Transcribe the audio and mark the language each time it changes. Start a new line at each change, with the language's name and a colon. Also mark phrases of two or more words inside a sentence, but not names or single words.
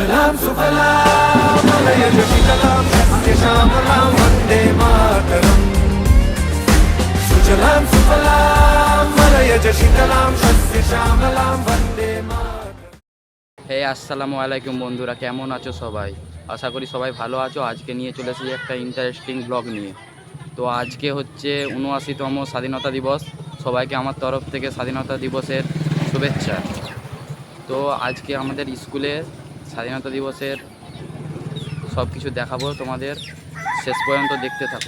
Sanskrit: सुजलाम सुफलाम मलयज शीतलाम सस्य श्यामलाम वन्दे मातरम सुजलाम सुफलाम मलयज शीतलाम सस्य श्यामलाम वन्दे मातरम।
Bangla: হে
Arabic: السلام عليكم
Bangla: বন্ধুরা, কেমন আছো সবাই? আশা করি সবাই ভালো আছো। আজকে নিয়ে চলে এসেছি একটা
English: interesting blog
Bangla: নিয়ে। তো আজকে হচ্ছে ৭৯তম স্বাধীনতা দিবস। সবাইকে আমার তরফ থেকে স্বাধীনতা দিবসের শুভেচ্ছা। তো আজকে আমাদের স্কুলে স্বাধীনতা দিবসের সব কিছু দেখাবো তোমাদের, শেষ পর্যন্ত দেখতে থাকো।